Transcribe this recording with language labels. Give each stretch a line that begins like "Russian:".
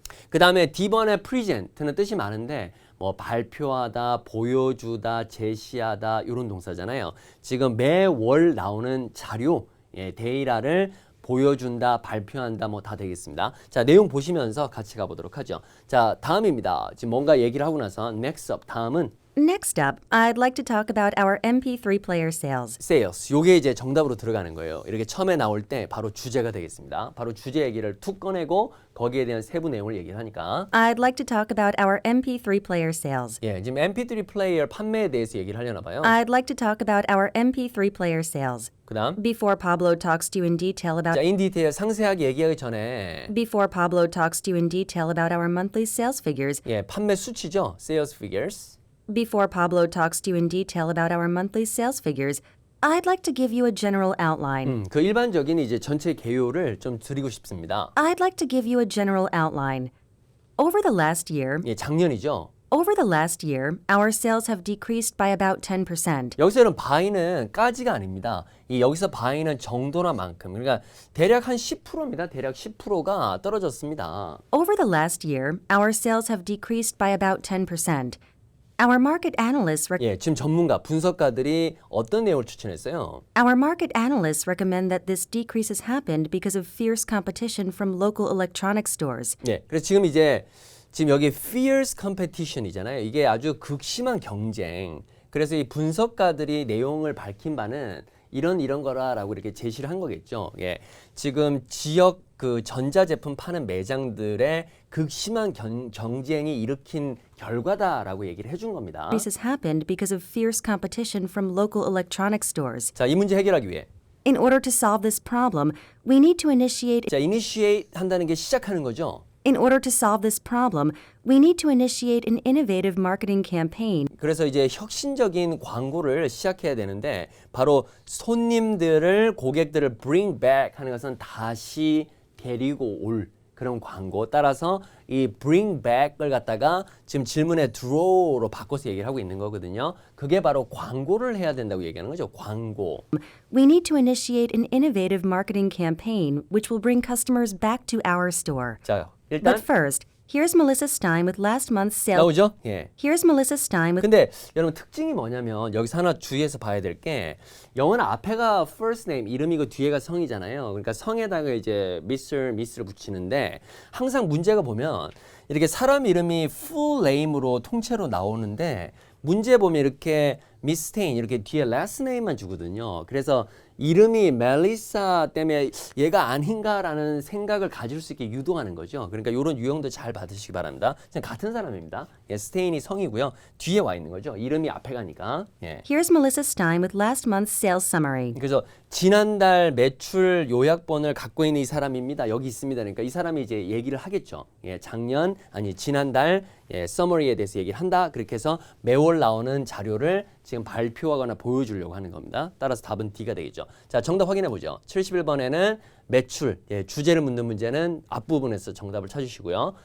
Korean: 그 다음에 D번의 present는 뜻이 많은데 뭐 발표하다, 보여주다, 제시하다 이런 동사잖아요. 지금 매월 나오는 자료, 데이터를 보여준다, 발표한다 뭐 다 되겠습니다. 자, 내용 보시면서 같이 가보도록 하죠. 자, 다음입니다. 지금 뭔가 얘기를 하고 나서
English: next up,
Korean: 다음은
English: Next up, I'd like to talk about our MP3 player sales. sales.
Korean: 요게 이제 정답으로 들어가는 거예요. 이렇게 처음에 나올 때 바로 주제가 되겠습니다. 바로 주제 얘기를 툭 꺼내고 거기에 대한 세부 내용을 얘기를 하니까
English: I'd like to talk about our MP3 player sales.
Korean: 지금 MP3 플레이어 판매에 대해서 얘기를 하려나 봐요.
English: I'd like to talk about our MP3 player sales.
Korean: 그다음
English: Before Pablo talks to you in detail about
Korean: 자,
English: in detail
Korean: 상세하게 얘기하기 전에
English: Before Pablo talks to you in detail about our monthly sales figures.
Korean: 판매 수치죠.
English: sales figures. Before Pablo talks to you in detail about our monthly sales figures, I'd like to give you a general outline.
Korean: 그 일반적인 이제 전체 개요를 좀 드리고 싶습니다.
English: I'd like to give you a general outline. Over the last year,
Korean: 작년이죠.
English: Over the last year, our sales have decreased by about 10%.
Korean: 여기서는 by는 까지가 아닙니다. 여기서 by는 정도나 만큼. 그러니까 대략 한 10%입니다. 대략 10%가 떨어졌습니다.
English: Over the last year, our sales have decreased by about 10%. Our market analysts
Korean: 지금 전문가, 분석가들이 어떤 내용을 추천했어요?
English: Our market analysts recommend that this decrease has happened because of fierce competition from local electronics stores.
Korean: 그래서 지금 여기
English: fierce competition
Korean: 이잖아요. 이게 아주 극심한 경쟁. 그래서 이 분석가들이 내용을 밝힌 바는 이런 거라라고 이렇게 제시를 한 거겠죠. 지금 지역 그 전자제품 파는 매장들의 극심한 경쟁이 일으킨 결과다라고 얘기를 해준 겁니다.
English: This has happened because of fierce competition from local electronics stores.
Korean: 자, 이 문제 해결하기 위해
English: In order to solve this problem, we need to initiate
Korean: 자, initiate 한다는 게 시작하는 거죠.
English: In order to solve this problem, we need to initiate an innovative marketing campaign.
Korean: 그래서 이제 혁신적인 광고를 시작해야 되는데 바로 손님들을 고객들을
English: bring back
Korean: 하는 것은 다시 데리고 올 그런 광고. 따라서 이 bring back을 갖다가 지금 질문의 draw로 바꿔서 얘기를 하고 있는 거거든요. 그게 바로 광고를 해야 된다고 얘기하는 거죠. 광고.
English: We need to initiate an innovative marketing campaign which will bring customers back to our store.
Korean: 자, 일단
English: But first, here's Melissa Stein with last month's sales.
Korean: 나오죠?
English: Here's Melissa Stein with
Korean: 근데 여러분 특징이 뭐냐면 여기서 하나 주의해서 봐야 될 게 영어는 앞에가 first name 이름이고 뒤에가 성이잖아요. 그러니까 성에다가 이제 Mr. Miss를 붙이는데 항상 문제가 보면 이렇게 사람 이름이 full name으로 통째로 나오는데 문제 보면 이렇게 미스 스테인 이렇게 뒤에 last name만 주거든요. 그래서 이름이 멜리사 때문에 얘가 아닌가라는 생각을 가질 수 있게 유도하는 거죠. 그러니까 이런 유형도 잘 받으시기 바랍니다. 그냥 같은 사람입니다. 예, 스테인이 성이고요. 뒤에 와 있는 거죠. 이름이 앞에 가니까. 예.
English: Here's Melissa Stein with last month's sales summary.
Korean: 그래서 지난달 매출 요약본을 갖고 있는 이 사람입니다. 여기 있습니다. 그러니까 이 사람이 이제 얘기를 하겠죠. 예, 지난달 서머리에 대해서 얘기를 한다. 그렇게 해서 매월 나오는 자료를 지금 발표하거나 보여주려고 하는 겁니다. 따라서 답은 D가 되겠죠. 자, 정답 확인해 보죠. 71번에는 매출, 주제를 묻는 문제는 앞부분에서 정답을 찾으시고요.